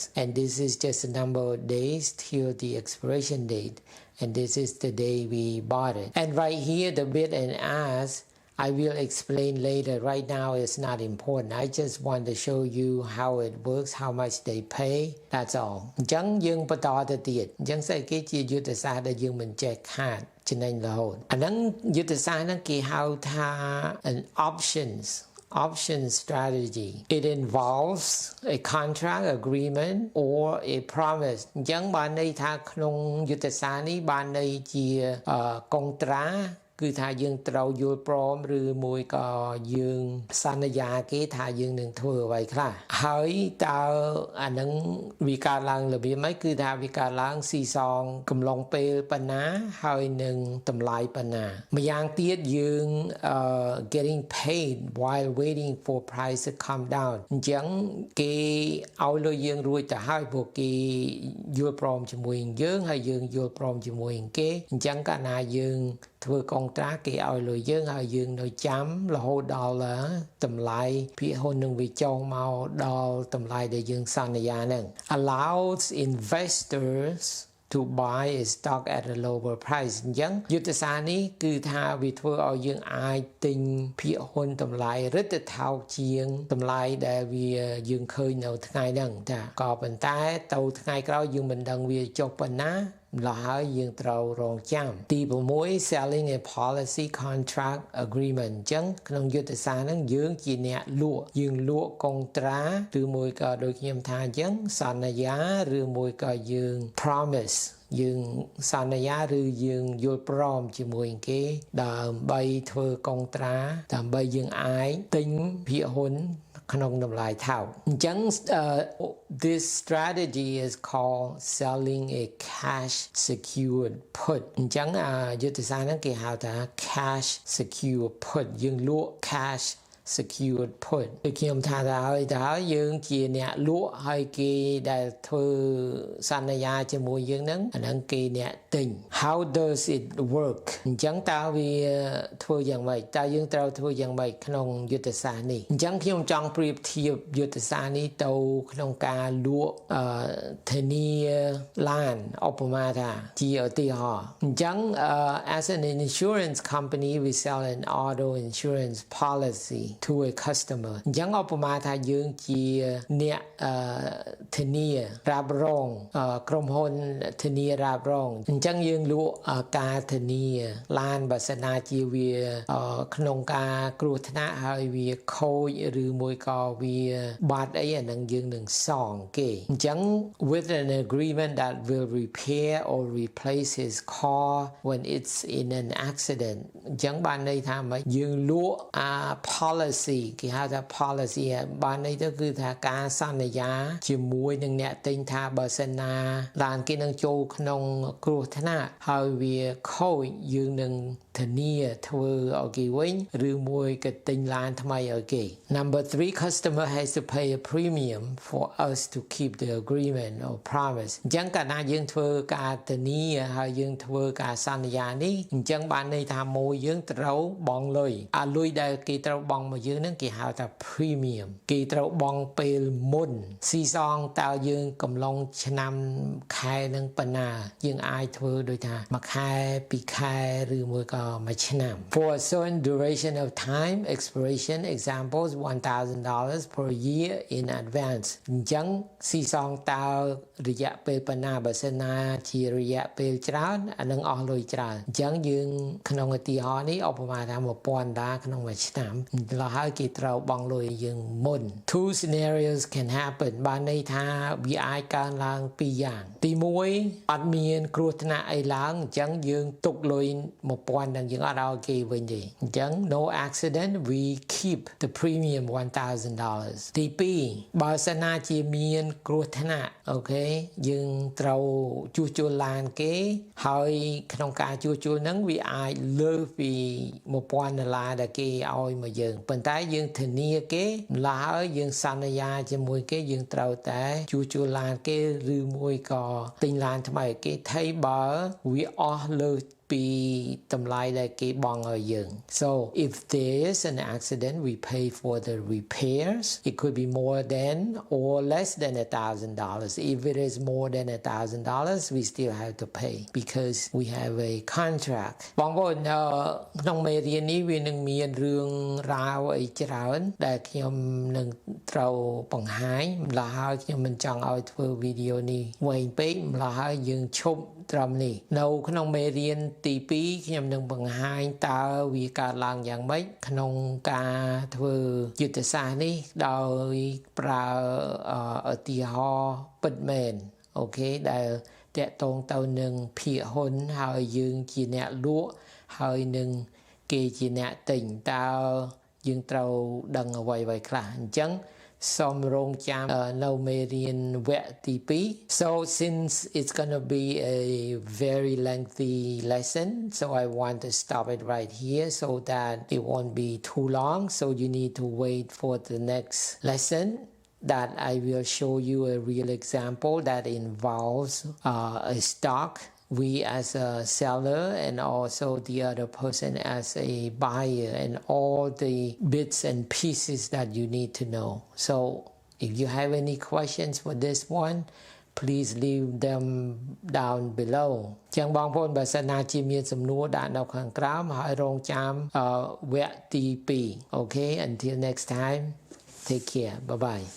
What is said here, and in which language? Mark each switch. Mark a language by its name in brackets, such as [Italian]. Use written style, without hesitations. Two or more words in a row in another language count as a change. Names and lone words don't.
[English] And this is just a number of days till the expiration date. And this is the day we bought it. And right here, the bid and ask, I will explain later. Right now, it's not important. I just want to show you how it works, how much they pay. That's all. [Khmer] អញ្ចឹងយើងបន្តទៅទៀតអញ្ចឹងស្អីគេជាយុទ្ធសាស្ត្រដែលយើងមិនចេះខាតចំណេញរហូតអាហ្នឹងយុទ្ធសាស្ត្រហ្នឹងគេហៅថា [English] an option strategy. It involves a contract agreement or a promise. [Khmer] អញ្ចឹងបានន័យថាក្នុងយុទ្ធសាស្ត្រនេះបានន័យជាកុងត្រាគឺថាយើងត្រូវយល់ព្រមឬមួយក៏យើងសន្យាគេថាយើងនឹងធ្វើអ្វីខ្លះហើយតើអានឹងវាកើតឡើងរបៀបម៉េចគឺថាវាកើតឡើងស៊ីសងកំឡុងពេលប៉ុណ្ណាហើយនឹងតម្លៃប៉ុណ្ណាម្យ៉ាងទៀតយើង [English] getting paid while waiting for price to come down [Khmer] អញ្ចឹងគេឲ្យលុយយើងរួចទៅហើយពួកគេយល់ព្រមជាមួយយើងហើយយើងយល់ព្រមជាមួយគេអញ្ចឹងកាលណាយើងធ្វើកុងត្រាគេឲ្យលុយយើងហើយយើងនៅចាំរ ហូតដល់តម្លៃភាគហ៊ុននឹងវាចុះមកដល់តម្លៃដែលយើងសន្យាហ្នឹង [English] allows investors to buy a stock at a lower price [Khmer] អញ្ចឹងយុទ្ធសាស្ត្រនេះគឺថាវាធ្វើ ឲ្យយើងអាចទិញភាគហ៊ុនតម្លៃរឹតថោកជាងតម្លៃដែលវាយើងឃើញនៅថ្ងៃហ្នឹងចាក៏ប៉ុន្តែ ទៅថ្ងៃក្រោយយើងមិនដឹងវាចុះប៉ុណ្ណាម្ល៉េះហើយយើងត្រូវរងចាំទី6 [English] selling a policy contract agreement [Khmer] អញ្ចឹងក្នុងយុទ្ធសាស្ត្រហ្នឹងយើងជាអ្នកលក់យើងលក់កុងត្រាឬមួយក៏ដូចខ្ញុំថាអញ្ចឹងសន្យាឬមួយក៏យើង promise យើងសន្យាឬយើងយល់ព្រមជាមួយគេដើម្បីធ្វើកុងត្រាដើម្បីយើងអាចទិញភាគហ៊ុនក្នុងតម្លៃថោកអញ្ចឹង [English] this strategy is called selling a cash secured put [Khmer] អញ្ចឹងយុទ្ធសាស្ត្រហ្នឹងគេហៅថា [English] cash secured put [Khmer] យើងលក់ [English] cash secured put [Khmer] ដូចខ្ញុំថាហើយយើងជាអ្នកលក់ហើយគេដែលធ្វើសន្យាជាមួយយើងហ្នឹងអាហ្នឹងគេអ្នក ទិញ [English] How does it work [Khmer] អញ្ចឹងតើវាធ្វើយ៉ាងម៉េចតើយើងត្រូវធ្វើយ៉ាងម៉េចក្នុងយុទ្ធសាស្ត្រនេះអញ្ចឹងខ្ញុំចង់ប្រៀបធៀបយុទ្ធសាស្ត្រនេះទៅក្នុងការល ក់ធានាឡានឧបមាថាជាឧទាហរណ៍អញ្ចឹង [English] as an insurance company we sell an auto insurance policy to a customer [Khmer] អញ្ចឹងឧបមាថាយើងជាអ្នកធានារ៉ាប់រងក្រុមហ៊ុនធានារ៉ាប់រងអញ្ចឹងយើងលក់ការធានាឡានបើសិនណាជាវាក្នុងការគ្រោះថ្នាក់ហើយវាខូចឬមួយក៏វាបាត់អីអានឹងយើងនឹងសងគេអញ្ចឹង [English] with an agreement that will repair or replace his car when it's in an accident [Khmer] អញ្ចឹងបានន័យថាម៉េចយើងលក់ policy គេហៅថា policy បានន័យទៅគឺថាការសន្យាជាមួយនឹងអ្នកទិញថាបើសិនណាឡានគេនឹងចូលក្នុងគ្រោះថ្នាក់ហើយវាខូចយើងនឹងធានាធ្វើឲ្យគេវិញឬមួយក៏ទិញឡានថ្មីឲ្យគេ [English] Number 3 customer has to pay a premium for us to keep the agreement or promise [Khmer] អញ្ចឹងកាលណាយើងធ្វើការធានាហើយយើងធ្វើការសន្យានេះអញ្ចឹងបានន័យថាមួយយើងត្រូវបង់លុយលុយដែលគេត្រូវបង់មកយើងហ្នឹងគេហៅថា premium គេត្រូវបង់ពេលមុ នស៊ីសងតើយើងកំឡុងឆ្នាំខែហ្នឹងប៉ុណ្ណាយើងអាចធ្វើដូចថាមួយខែពីរខែឬមួយក៏មួយឆ្នាំ [English] For a certain duration of time expiration examples $1,000 per year in advance [Khmer] អញ្ចឹងស៊ីសងតើរយៈពេលប៉ុណ្ណាបើសិនណាជារយៈពេលច្រើនអានឹងអស់ លុយច្រើនអញ្ចឹងយើងក្នុងឧទាហរណ៍នេះឧបមាថា$1,000ក្នុងមួយឆ្នាំឡហើយគេត្រូវបង់លុយយើងមុន [English] Two scenarios can happen [Khmer] បានន័យថាវាអាចកើនឡើង ពីរយ៉ាងទី1អត់មានគ្រោះថ្នាក់អីឡើងអញ្ចឹងយើងទុកលុយ1000នឹងយើងអត់ឲ្យគេវិញទេអញ្ចឹង [English] no accident we keep the premium $1,000 [Khmer] ទី2បើសិនណាជាមានគ្រោះថ្នាក់អូខេយើងត្រូវជួសជុលឡានគេហើយក្នុងការជួសជុលហ្នឹងវាអាចលើសពី $1000ដែលគេឲ្យមកយើងប៉ុន្តែយើងធានាគេម្ល៉េះហើយយើងសន្យាជាមួយគេយើងត្រូវតែជួសជុលឡានគេឬមួយក៏ទិញឡានថ្មីគេថៃបើវាអស់លើសពីតម្លៃដែលគេបង់ឲ្យយើង [English] so if there is an accident we pay for the repairs it could be more than or less than $1,000 if it is more than $1,000 we still have to pay because we have a contract [Khmer] បងប្អូនក្នុងមេរៀននេះវានឹងមានរឿងរ៉ាវអីច្រើនដែលខ្ញុំនឹងត្រូវបង្ហាញម្ល៉េះហើយខ្ញុំមិនចង់ឲ្យធ្វើវីដេអូនេះវែងពេ កម្ល៉េះហើយយើងឈប់ត្រឹមនេះនៅក្នុងមេរៀនទី2ខ្ញុំនឹងបង្ហាញតើវាកើតឡើងយ៉ាងម៉េចក្នុងការធ្វើយុទ្ធសាស្ត្រនេះដោយប្រើឧទាហរណ៍ ពិតមែនអូខេដែលតកតងទៅនឹងភាគហ៊ុនហើយយើងជាអ្នកលក់ហើយនឹងគេជាអ្នកទិញតើយើង ត្រូវដឹងអ្វីៗខ្លះអញ្ចឹងសូមរងចាំនៅមេរៀនវគ្គទី2 [English] so since it's going to be a very lengthy lesson so I want to stop it right here so that it won't be too long so you need to wait for the next lesson that I will show you a real example that involves a stock we as a seller and also the other person as a buyer and all the bits and pieces that you need to know. So if you have any questions for this one, please leave them down below. [Khmer] ចឹងបងប្អូនបើសិនណាជាមានសំណួរដាក់នៅខាងក្រោមហើយរងចាំវគ្គទី2 [English] Okay, until next time, take care. Bye bye.